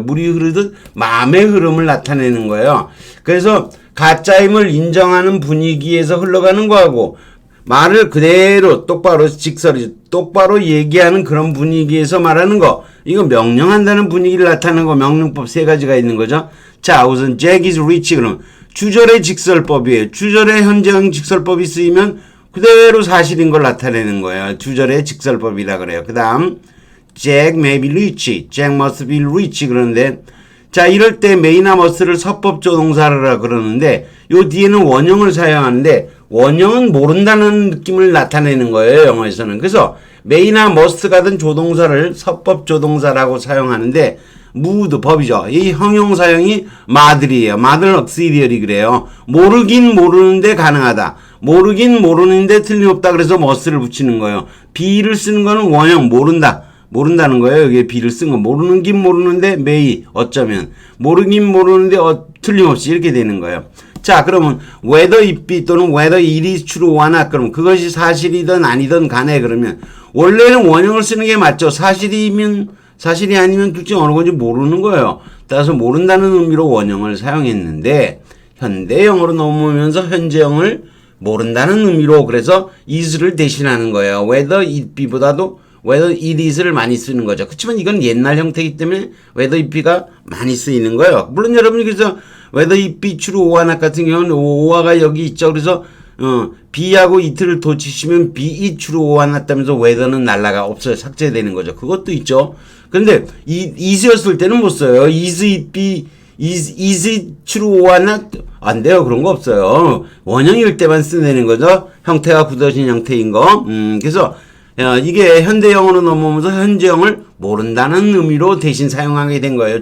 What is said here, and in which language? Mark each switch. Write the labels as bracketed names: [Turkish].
[Korean] 물이 흐르듯 마음의 흐름을 나타내는 거예요. 그래서 가짜임을 인정하는 분위기에서 흘러가는 거하고 말을 그대로 똑바로 똑바로 얘기하는 그런 분위기에서 말하는 거. 이거 명령한다는 분위기를 나타내는 거 명령법 세 가지가 있는 거죠. 자, 우선 [English] Jack is rich [Korean] 그럼 주절의 직설법이에요. 주절의 현재형 직설법이 쓰이면 그대로 사실인 걸 나타내는 거예요. 주절의 직설법이라 그래요. 그 다음 [English] Jack may be rich. Jack must be rich [Korean] 그러는데 자, 이럴 때 may나 must를 서법조동사라 그러는데 요 뒤에는 원형을 사용하는데 원형은 모른다는 느낌을 나타내는 거예요, 영어에서는. 그래서 may나 must 같은 조동사를 서법조동사라고 사용하는데 mood 법이죠. 이 형용사형이 mother이에요. mother auxiliary 그래요. 모르긴 모르는데 가능하다. 모르긴 모르는데 틀림없다. 그래서 must를 붙이는 거예요. be를 쓰는 거는 원형 모른다는 거예요. 여기에 be를 쓴 거. 모르긴 모르는데 may 어쩌면 모르긴 모르는데 틀림없이 이렇게 되는 거예요. 자, 그러면 [English] whether it be [Korean] 또는 [English] whether it is true or not [Korean] 그러면 그것이 사실이든 아니든 간에 그러면 원래는 원형을 쓰는 게 맞죠. 사실이 아니면 둘째 어느 건지 모르는 거예요. 따라서 모른다는 의미로 원형을 사용했는데 현대영어로 넘어오면서 현재형을 모른다는 의미로 그래서 is를 대신하는 거예요. [English] whether it be [Korean] 보다도 [English] whether it is [Korean] 를 많이 쓰는 거죠. 그렇지만 이건 옛날 형태이기 때문에 [English] whether it be [Korean] 가 많이 쓰이는 거예요. 물론 여러분이 그래서 [English] whether it be true or not [Korean] 같은 경우는 or가 여기 있죠. 그래서 be하고 it를 덧치시면 [English] be it true or not [Korean] 다면서 whether는 없어요. 삭제되는 거죠. 그것도 있죠. 그런데 is였을 때는 못 써요. [English] is it be is it true or not? [Korean] 안 돼요. 그런 거 없어요. 원형일 때만 쓰는 거죠. 형태가 굳어진 형태인 거. 그래서 이게 현대형으로 넘어오면서 현재형을 모른다는 의미로 대신 사용하게 된 거예요.